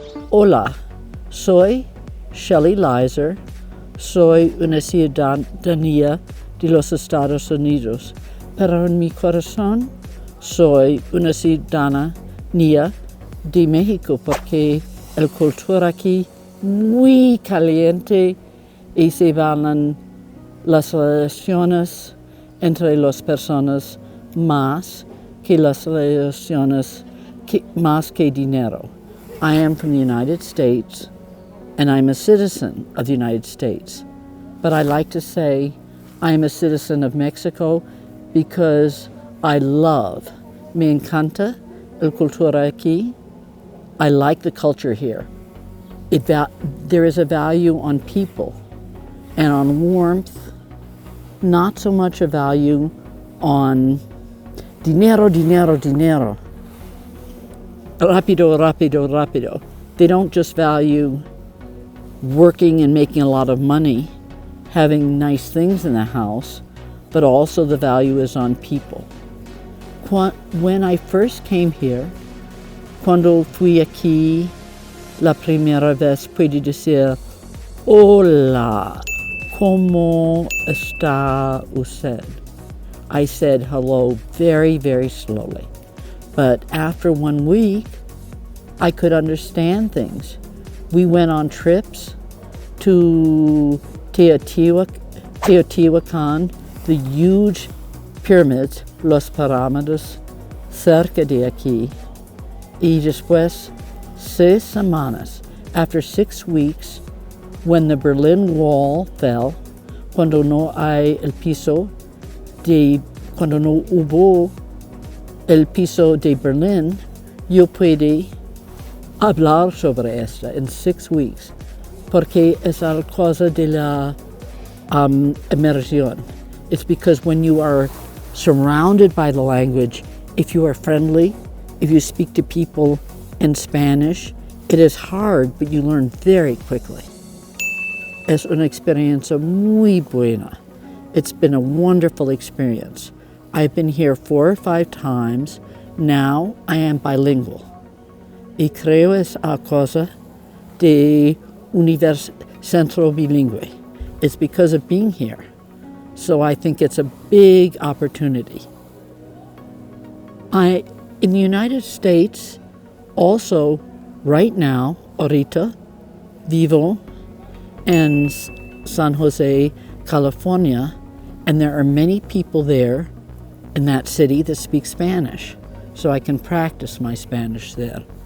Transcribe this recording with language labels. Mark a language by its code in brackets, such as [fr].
[es] Hola, soy Shelley Leiser, soy una ciudadanía de los Estados Unidos, pero en mi corazón soy una ciudadanía de México porque la cultura aquí muy caliente y se van las relaciones entre las personas más que las relaciones más que dinero. [en] I am from the United States and I'm a citizen of the United States. But I like to say I am a citizen of Mexico because I love, [es] me encanta la cultura aquí. [en] I like the culture here. There is a value on people and on warmth, not so much a value on [es] dinero, dinero, dinero. Rápido, rápido, rápido. [en] They don't just value working and making a lot of money, having nice things in the house, but also the value is on people. When I first came here, [es] cuando fui aquí la primera vez, puedo decir, hola, ¿cómo está usted? [en] I said hello very, very slowly. But after 1 week, I could understand things. We went on trips to Teotihuacan, the huge pyramids, [es] los pirámides, cerca de aquí. Y después, 6 semanas, [en] after 6 weeks, when the Berlin Wall fell, [es] cuando no hubo el piso de Berlín, yo pude hablar sobre esto [en] in 6 weeks, [es] porque es la cosa de la immersión. [en] It's because when you are surrounded by the language, if you are friendly, if you speak to people in Spanish, it is hard, but you learn very quickly. [es] Es una experiencia muy buena. [en] It's been a wonderful experience. I've been here 4 or 5 times. Now I am bilingual. [es] Y creo es a cosa de centro bilingüe. [en] It's because of being here. So I think it's a big opportunity. In the United States, also right now, [es] ahorita, vivo [en] in San Jose, California, and there are many people there in that city that speak Spanish, so I can practice my Spanish there.